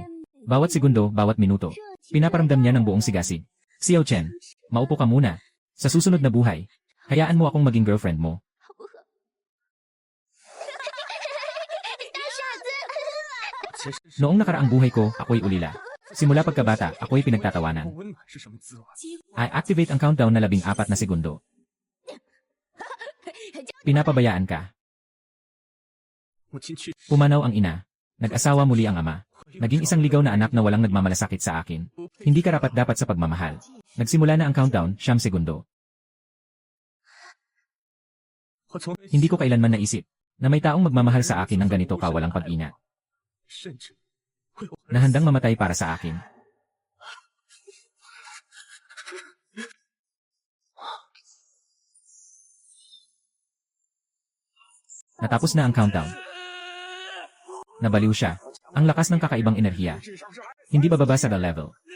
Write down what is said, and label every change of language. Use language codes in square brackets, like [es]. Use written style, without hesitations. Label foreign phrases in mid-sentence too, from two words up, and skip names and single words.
[tl] Bawat segundo, bawat minuto. Pinaparamdam niya ng buong sigasig. Xiao Chen, maupo ka muna. Sa susunod na buhay, hayaan mo akong maging girlfriend mo. Noong nakaraang buhay ko, ako'y ulila. Simula pagkabata, ako'y pinagtatawanan. [zh] 温暖是什么滋味？ [tl] I-activate ang countdown na 14 na segundo. Pinapabayaan ka. [zh] 母亲去世， [tl] Pumanaw ang ina. Nag-asawa muli ang ama. Naging isang ligaw na anak na walang nagmamalasakit sa akin. Hindi karapat-dapat sa pagmamahal. Nagsimula na ang countdown, 9 segundo. [zh] 我从未 [tl] Hindi ko kailanman naisip na may taong magmamahal sa akin ng ganito kawalang pag-ina. [zh] 甚至为我 [tl] Na handang mamatay para sa akin. Natapos na ang countdown. Nabaliw siya. Ang lakas ng kakaibang enerhiya. Hindi bababa sa [en] the level.